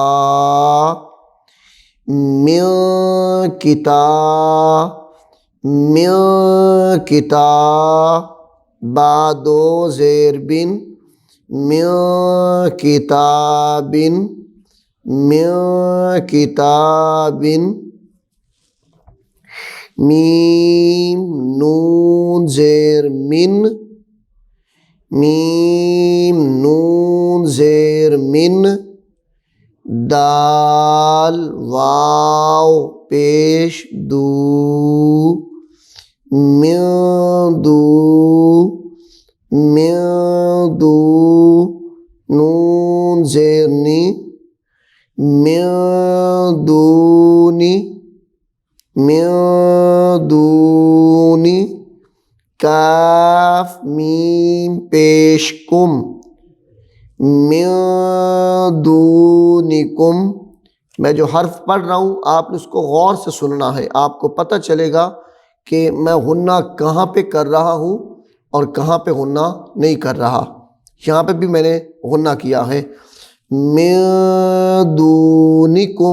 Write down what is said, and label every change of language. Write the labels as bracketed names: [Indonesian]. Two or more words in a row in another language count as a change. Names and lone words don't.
[Urdu] میوں کتا میوں کتا، با دو زیر بن، میوں کتابن میوں کتابن، میم نون زیر من، میم نون زیر من، دال واو پیش دو، من دو من دو، نون زیر نی، [Arabic] من دونی من دونی، [Urdu] کاف میم پیش کم، من دونکم۔ میں جو حرف پڑھ رہا ہوں آپ نے اس کو غور سے سننا ہے، آپ کو پتہ چلے گا کہ میں غنہ کہاں پہ کر رہا ہوں اور کہاں پہ غنہ نہیں کر رہا۔ یہاں پہ بھی میں نے غنہ کیا ہے، [Arabic] من دونکم۔